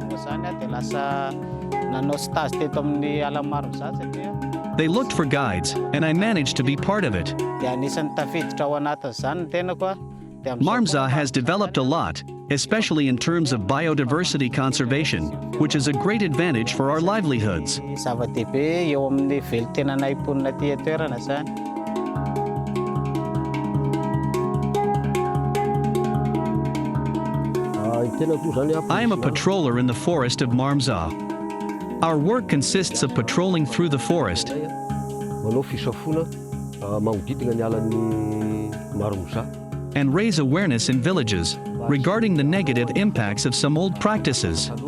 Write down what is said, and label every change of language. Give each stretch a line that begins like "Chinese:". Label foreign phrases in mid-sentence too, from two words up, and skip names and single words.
English: They looked for guides, and I managed to be part of it. Maromizaha has developed a lot, especially in terms of biodiversity conservation, which is a great advantage for our livelihoods.
Malagasy: Zava-dehibe eo amin'ny velon-tenanay mponina aty toerana zany.
English: I am a patroller in the forest of Maromizaha. Our work consists of patrolling through the forest and raise awareness in villages regarding the negative impacts of some old practices.